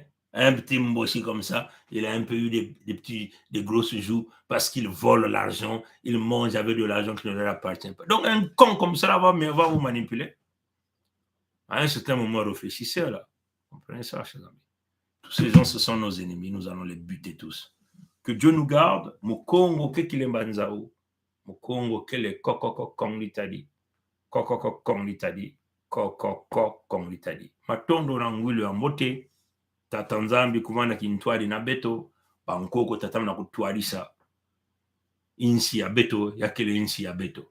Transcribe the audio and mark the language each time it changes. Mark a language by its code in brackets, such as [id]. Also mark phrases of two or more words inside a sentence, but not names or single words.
[fr] Un petit mbossi comme ça, il a un peu eu des grosses joues parce qu'il vole l'argent, il mange avec de l'argent qui ne lui appartient pas. Donc un con comme ça va vous manipuler. À un certain moment, réfléchissez là. Comprenez ça, chers amis? Tous ces gens, ce sont nos ennemis, nous allons les buter tous. Que Dieu nous garde. [kg] Mukongo kekile mbanzao. Mukongo kele kokoko kong litadi. Kokoko kong litadi. Kokoko kong litadi. Matondo na ngwilo ya mote. Tata Nzambi kumana kintwali na beto. Bankoko tatamu na kutwalisa. Insi ya beto ya kele insi ya beto.